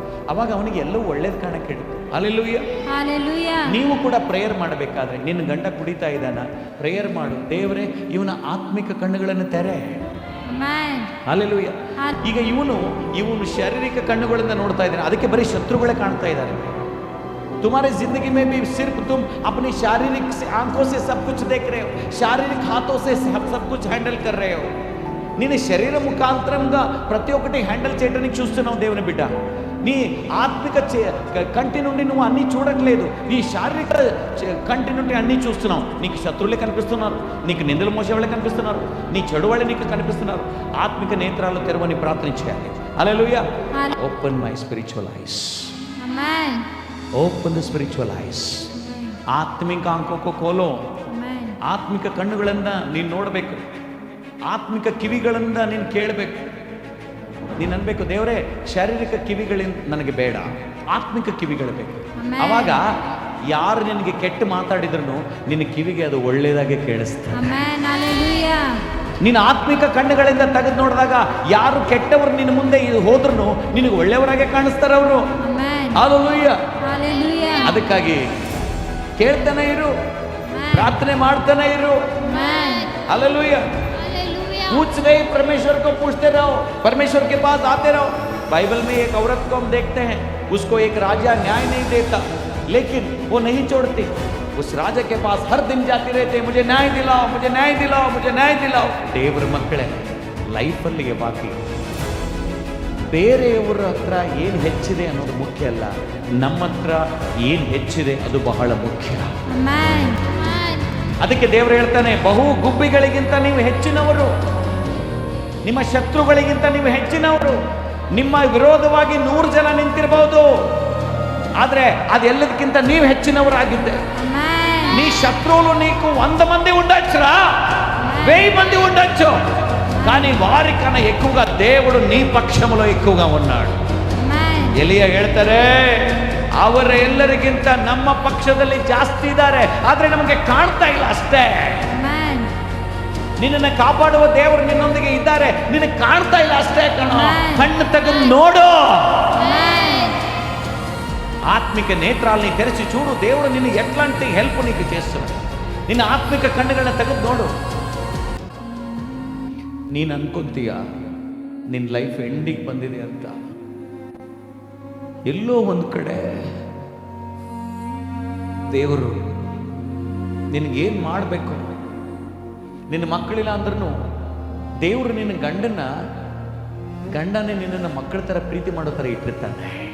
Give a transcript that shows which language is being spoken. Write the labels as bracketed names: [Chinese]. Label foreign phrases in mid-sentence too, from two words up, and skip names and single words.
[Kannada] ಅವಾಗ ಅವನಿಗೆ ಎಲ್ಲವೂ ಒಳ್ಳೇದು ಕಾಣಕ್ಕೆ ಹಿಡಿತು. ಹಲ್ಲೆಲೂಯಾ. Hallelujah. ನೀವು ಕೂಡ ಪ್ರೇಯರ್ ಮಾಡಬೇಕಾದ್ರೆ ನಿನ್ನ ಗಂಡ ಕುಡಿತಾ ಇದ್ದಾನ, ಪ್ರೇಯರ್ ಮಾಡು, ದೇವರೇ ಇವನ ಆತ್ಮಿಕ ಕಣ್ಣುಗಳನ್ನು ತೆರೆ. Amen. ಹಲ್ಲೆಲೂಯಾ. ಈಗ ಇವನು ಶಾರೀರಿಕ ಕಣ್ಣುಗಳಿಂದ ನೋಡ್ತಾ ಇದ್ದಾನೆ, ಅದಕ್ಕೆ ಬರೀ ಶತ್ರುಗಳೇ ಕಾಣ್ತಾ ಇದ್ದಾರೆ. [Hindi] तुम्हारे जिंदगी में भी सिर्फ तुम अपनी शारीरिक आंखों से सब कुछ देख रहे हो, शारीरिक हाथों से सब कुछ हैंडल कर रहे हो. [Telugu] నేను శరీర ముఖాంతరంగా ప్రతి ఒక్కటి హ్యాండిల్ చేయడానికి చూస్తున్నావు దేవుని బిడ్డ. నీ ఆత్మిక కంటి నుండి నువ్వు అన్నీ చూడట్లేదు, నీ శారీరక కంటి నుండి అన్నీ చూస్తున్నావు. నీకు శత్రువులే కనిపిస్తున్నారు, నీకు నిందలు మోసేవాళ్ళే కనిపిస్తున్నారు, నీ చెడు వాళ్ళే నీకు కనిపిస్తున్నారు. ఆత్మిక నేత్రాలు తెరవని ప్రార్థన చేయాలి. [English] హల్లెలూయా. Open my spiritual eyes. Amen. Open the spiritual eyes. [Kannada] ಆತ್ಮಿಕ ಅಂಕೋಕೋ ಕೋಲೋ. ಆತ್ಮಿಕ ಕಣ್ಣುಗಳಿಂದ ನೀನು ನೋಡಬೇಕು, ಆತ್ಮಿಕ ಕಿವಿಗಳಿಂದ ನೀನು ಕೇಳಬೇಕು. ನೀನು ಅನ್ಬೇಕು, ದೇವರೇ ಶಾರೀರಿಕ ಕಿವಿಗಳಿಂದ ನನಗೆ ಬೇಡ, ಆತ್ಮಿಕ ಕಿವಿಗಳು ಬೇಕು. ಅವಾಗ ಯಾರು ನಿನಗೆ ಕೆಟ್ಟ ಮಾತಾಡಿದ್ರು ನಿನ್ನ ಕಿವಿಗೆ ಅದು ಒಳ್ಳೆಯದಾಗಿ ಕೇಳಿಸ್ತಾರೆ. ನೀನು ಆತ್ಮಿಕ ಕಣ್ಣುಗಳಿಂದ ತೆಗೆದು ನೋಡಿದಾಗ ಯಾರು ಕೆಟ್ಟವರು ನಿನ್ನ ಮುಂದೆ ಹೋದ್ರು ನಿನಗೆ ಒಳ್ಳೆಯವರಾಗೆ ಕಾಣಿಸ್ತಾರೆ ಅವರು. ಹಲ್ಲೆಲೂಯಾ. ಅದಕ್ಕಾಗಿ ಕೇಳ್ತಾನೆ ಇರು, ಪ್ರಾರ್ಥನೆ ಮಾಡ್ತಾನೆ ಇರು. ಹಲ್ಲೆಲೂಯಾ. [Hindi] पूछ गए परमेश्वर को पूछते रहो, परमेश्वर के पास आते रहो. बाइबल में एक औरत को हम देखते हैं, उसको एक राजा न्याय नहीं देता, लेकिन वो नहीं छोड़ती. उस राजा के पास हर दिन जाती रहती, मुझे न्याय दिलाओ, मुझे न्याय दिलाओ, मुझे न्याय दिलाओ. [Kannada] ದೇವರ ಮಕ್ಕಳೇ, ಲೈಫಲ್ಲಿ ಬಾಕಿ ಬೇರೆಯವರ ಹತ್ರ ಏನು ಹೆಚ್ಚಿದೆ ಅನ್ನೋದು ಮುಖ್ಯ ಅಲ್ಲ, ನಮ್ಮ ಹತ್ರ ಏನು ಹೆಚ್ಚಿದೆ ಅದು ಬಹಳ ಮುಖ್ಯ. ಅದಕ್ಕೆ ದೇವರು ಹೇಳ್ತಾನೆ, ಬಹು ಗುಬ್ಬಿಗಳಿಗಿಂತ ನೀವು ಹೆಚ್ಚಿನವರು, ನಿಮ್ಮ ಶತ್ರುಗಳಿಗಿಂತ ನೀವು ಹೆಚ್ಚಿನವರು. ನಿಮ್ಮ ವಿರೋಧವಾಗಿ 100 ಜನ ನಿಂತಿರಬಹುದು, ಆದ್ರೆ ಅದೆಲ್ಲದಕ್ಕಿಂತ ನೀವು ಹೆಚ್ಚಿನವರಾಗಿದ್ದೆ. [Telugu] నీ శత్రువులు నీకు 100 మంది ఉండొచ్చురా, 1000 మంది ఉండొచ్చు, కానీ వారికన్నా ఎక్కువగా దేవుడు నీ పక్షములో ఎక్కువగా ఉన్నాడు. [Kannada] ಎಲಿಯಾ ಹೇಳ್ತಾರೆ, ಅವರೆಲ್ಲರಿಗಿಂತ ನಮ್ಮ ಪಕ್ಷದಲ್ಲಿ ಜಾಸ್ತಿ ಇದ್ದಾರೆ, ಆದ್ರೆ ನಮಗೆ ಕಾಣ್ತಾ ಇಲ್ಲ ಅಷ್ಟೇ. ನಿನ್ನನ್ನು ಕಾಪಾಡುವ ದೇವರು ನಿನ್ನೊಂದಿಗೆ ಇದ್ದಾರೆ, ನಿನಗೆ ಕಾಣ್ತಾ ಇಲ್ಲ ಅಷ್ಟೇ ಕಣೋ. ಕಣ್ಣು ತೆಗೆದು ನೋಡು, [Telugu] ఆత్మిక నేత్రాల్ని తెరిచి చూడు. దేవుడు నిన్ను ఎట్లాంటి హెల్ప్ నీకు చేస్తున్నాడు. [Kannada] నిన్న ఆత్మిక కಣ್ಣుಗಳನ್ನ ತೆಗೆದು ನೋಡು. ನೀನು ಅನ್ಕೊಂತೀಯ ನಿನ್ನ ಲೈಫ್ ಎಂಡಿಗೆ ಬಂದಿದೆ ಅಂತ. ಎಲ್ಲೋ ಒಂದು ಕಡೆ ದೇವರು ನಿನಗೇನು ಮಾಡಬೇಕು, ನಿನ್ನ ಮಕ್ಕಳಿಲ್ಲ ಅಂದ್ರೂ ದೇವರು ನಿನ್ನ ಗಂಡನೇ ನಿನ್ನನ್ನು ಮಕ್ಕಳ ಥರ ಪ್ರೀತಿ ಮಾಡೋ ಥರ ಇಟ್ಟಿರ್ತಾನೆ.